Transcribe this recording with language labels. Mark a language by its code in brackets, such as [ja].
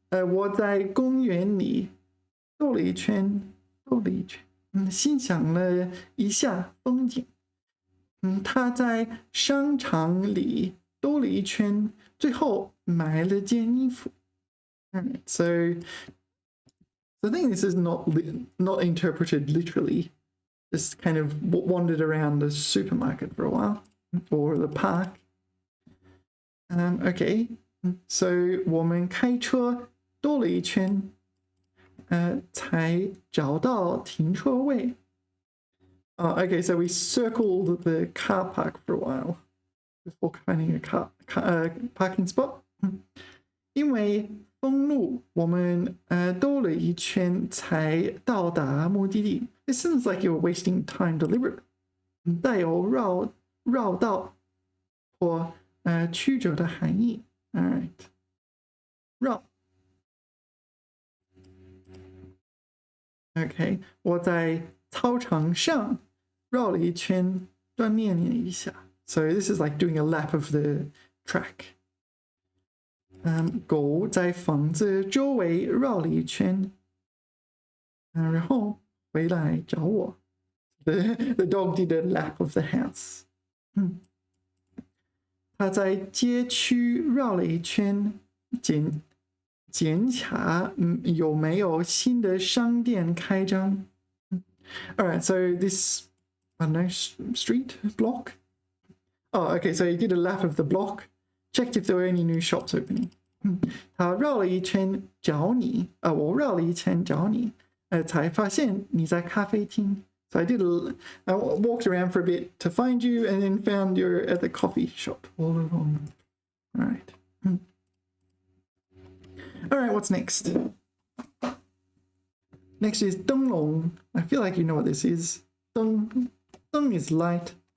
[zh] 我在公园里兜了一圈，欣赏了一下风景。他在商场里兜了一圈，最后买了件衣服。 [en] So I think this is not interpreted literally. Just kind of wandered around the supermarket for a while or the park. Okay. [zh] So 我们开车兜了一圈，才找到停车位。 [en] Okay, so we circled the car park for a while before finding a parking spot. [zh] 因为封路，我们兜了一圈才到达目的地。 [en] It seems like you're wasting time deliberately. [zh] 带有绕道或曲折的含义。 [en] All right. 绕。 [zh] Okay, 我在操场上绕了一圈，锻炼了一下。 [en] So this is like doing a lap of the track. [zh] 狗在房子周围绕了一圈，然后回来找我。 [en] The dog did a lap of the house. [zh] 他在街区绕了一圈，检查有没有新的商店开张。 [en] Alright, so this, I don't know, street, block? Oh, okay, so he did a lap of the block, checked if there were any new shops opening. [zh] 他绕了一圈找你，我绕了一圈找你，才发现你在咖啡厅。 [en] So I walked around for a bit to find you and then found you're at the coffee shop all along. All right. All right, what's next? Next is 灯笼.I feel like you know what this is. 灯 is light.